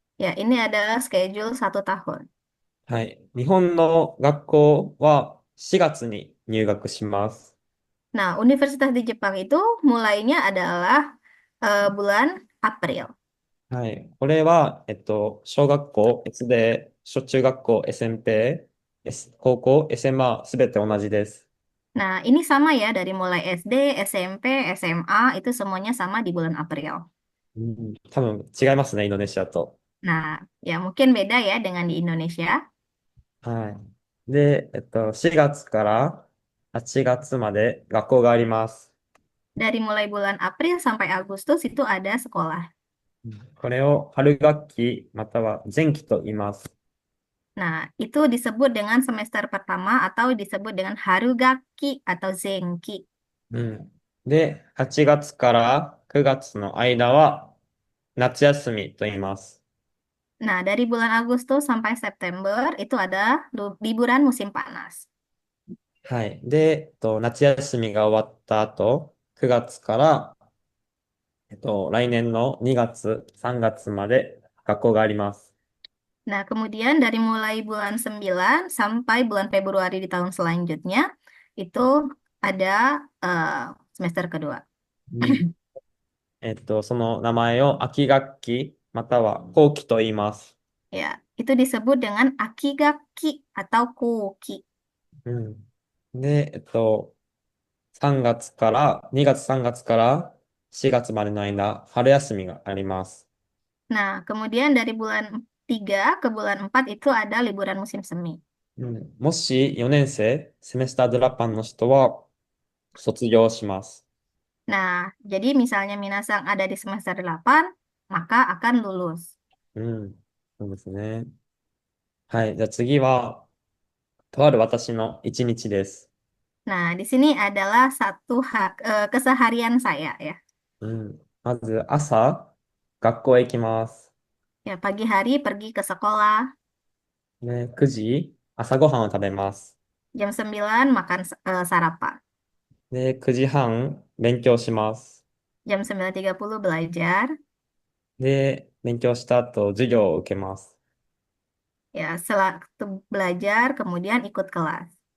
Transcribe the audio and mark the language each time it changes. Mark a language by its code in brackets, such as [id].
[id] Ya, ini adalah schedule 1 tahun. [ja] はい。日本の学校は4月に入学します。 [id] Nah, universitas di Jepang itu mulainya adalah bulan April. [ja] はい。これは、小学校 S で、小中学校 SMP、高校 SMA すべて同じです。 [id] Nah, ini sama ya dari mulai SD, SMP, SMA itu semuanya sama di bulan April. [ja] うん、多分違いますね、インドネシアと。 [id] Nah, ya mungkin beda ya dengan di Indonesia. [ja] はい。で、4月から8月まで学校があります。 [id] Dari mulai bulan April sampai Agustus itu ada sekolah. [ja] これを春学期または前期と言います。 [id] Nah, itu disebut dengan semester pertama atau disebut dengan Harugaki atau Zenki. [ja] うん。で、8月から9月の間は夏休みと言います。 [id] Nah, dari bulan Agustus sampai September itu ada liburan musim panas. [ja] はい。で、夏休みが終わった後、9月から、来年の2月、3月まで学校があります。 [id] Nah, kemudian dari mulai bulan 9 sampai bulan Februari di tahun selanjutnya itu ada semester kedua. [ja] うん。その名前を秋学期または後期と言います。 [id] Ya, itu disebut dengan akigaki atau koki. [ja] うん。で、3月から、2月3月から4月までの間、春休みがあります。 [id] Nah, kemudian dari bulan 3 ke bulan 4 itu ada liburan musim semi. [ja] うん。もし4年生、 [id] セメスタードラパン [ja] の人は卒業します。 [id] Nah, jadi misalnya Minasang ada di semester 8, maka akan lulus. [ja] うん。そうですね。はい。じゃあ次は、とある私の一日です。 [id] Nah, di sini adalah keseharian saya ya. [ja] うん。まず朝、学校へ行きます。 [id] Ya, pagi hari pergi ke sekolah, [ja] で、9時、朝ごはんを食べます。 [id] jam 9 makan sarapan, [ja] で、9時半、勉強します。 [id] jam 9.30 belajar, [ja] で、勉強した後、授業を受けます。 [id] ya setelah belajar kemudian ikut kelas.